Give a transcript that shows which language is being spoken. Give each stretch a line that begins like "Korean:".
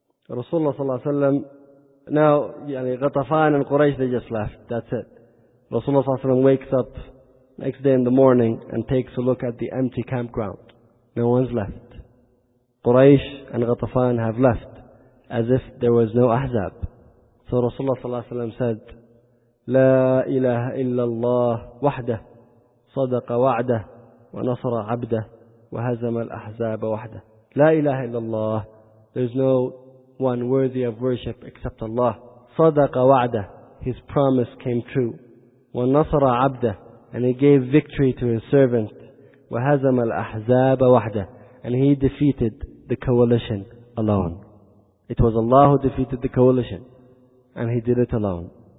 English: Rasulullah sallallahu alaihi wasallam. Now, yani Ghatafan and Quraysh, they just left. That's it. Rasulullah sallallahu alaihi wasallam wakes up next day in the morning and takes a look at the empty campground. No one's left. Quraysh and Ghatafan have left, as if there was no Ahzab. So Rasulullah ﷺ said,
Arabic: لا إله إلا الله وحده صدق وعده ونصر عبده وهزم الأحزاب وحده. لا إله إلا الله.
English: There's no one worthy of worship except Allah.
Arabic: صدق وعده.
English: His promise came true.
Arabic: ونصر عبده.
English: And he gave victory to his servant.
Arabic: وهزم الأحزاب وحده.
English: And he defeated the coalition alone. It was Allah who defeated the coalition, and he did it alone.